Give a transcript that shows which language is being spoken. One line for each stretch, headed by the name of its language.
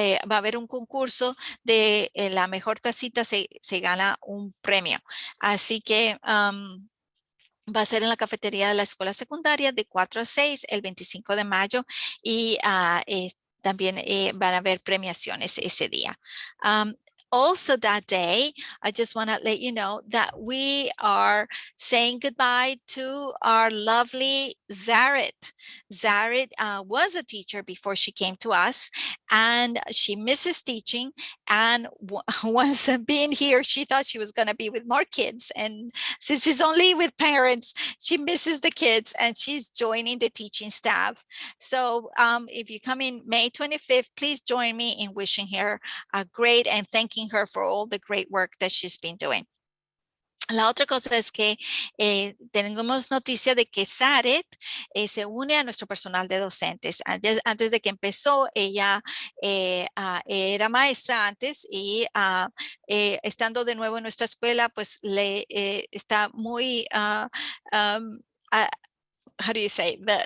Spanish: va a haber un concurso de la mejor tacita, se gana un premio. Así que va a ser en la cafetería de la escuela secundaria de 4 a 6 el 25 de mayo y también van a haber premiaciones ese día.
English: Also that day, I just want to let you know that we are saying goodbye to our lovely Zaret. Zaret was a teacher before she came to us, and she misses teaching. And once being here, she thought she was going to be with more kids. And since it's only with parents, she misses the kids and she's joining the teaching staff. So if you come in May 25th, please join me in wishing her a great and thanking her for all the great work that she's been doing.
Spanish: La otra cosa es que tenemos noticia de que Saret se une a nuestro personal de docentes. Antes de que empezó, ella era maestra antes y estando de nuevo en nuestra escuela, pues le está muy,
English: how do you say,